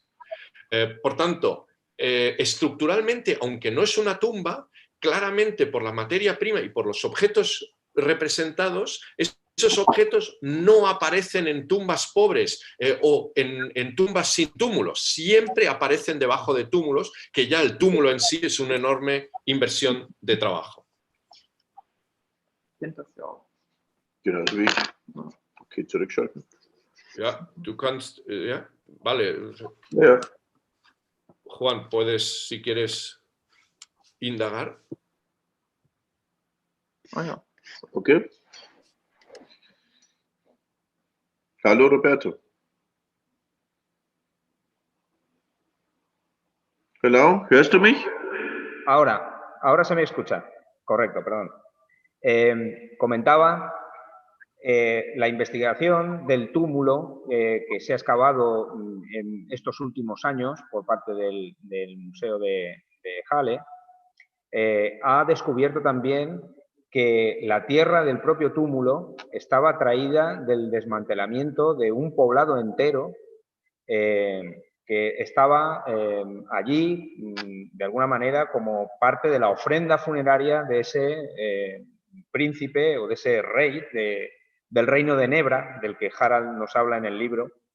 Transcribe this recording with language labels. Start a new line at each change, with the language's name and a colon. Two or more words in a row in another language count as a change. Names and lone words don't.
Spanish: Por tanto, estructuralmente, aunque no es una tumba, claramente por la materia prima y por los objetos representados, esos objetos no aparecen en tumbas pobres o en tumbas sin túmulos. Siempre aparecen debajo de túmulos, que ya el túmulo en sí es una enorme inversión de trabajo.
German: Okay, zurückschalten. Ja, du kannst, ja, vale. Ja.
Spanish: Juan, puedes, si quieres, indagar.
German: Ah ja, okay. Hallo Roberto. Hello, ¿hörst du mich?
Spanish: Ahora se me escucha. Correcto, perdón. Comentaba La investigación del túmulo que se ha excavado en estos últimos años por parte del Museo de Halle ha descubierto también que la tierra del propio túmulo estaba traída del desmantelamiento de un poblado entero que estaba allí, de alguna manera, como parte de la ofrenda funeraria de ese príncipe o de ese rey del reino de Nebra, del que Harald nos habla en el libro.